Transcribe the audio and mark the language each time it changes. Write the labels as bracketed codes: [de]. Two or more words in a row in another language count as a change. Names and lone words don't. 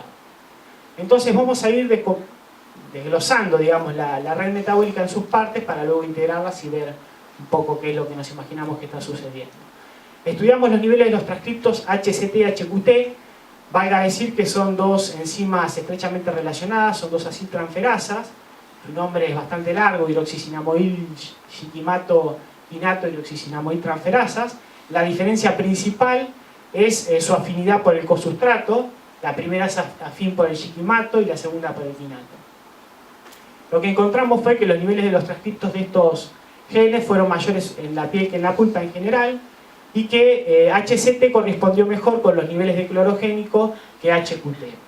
[es] Entonces vamos a ir desglosando, digamos, la red metabólica en sus partes para luego integrarlas y ver un poco qué es lo que nos imaginamos que está sucediendo. Estudiamos los niveles de los transcriptos HCT y HQT. Valga decir que son 2 enzimas estrechamente relacionadas, son 2 aciltransferasas. Su nombre es bastante largo: hidroxicinamoil, shikimato, inato, hidroxicinamoil transferasas. La diferencia principal es su afinidad por el cosustrato. La primera es afín por el shikimato y la segunda por el quinato. Lo que encontramos fue que los niveles de los transcriptos de estos genes fueron mayores en la piel que en la pulpa en general, y que HCT correspondió mejor con los niveles de clorogénico que HQT.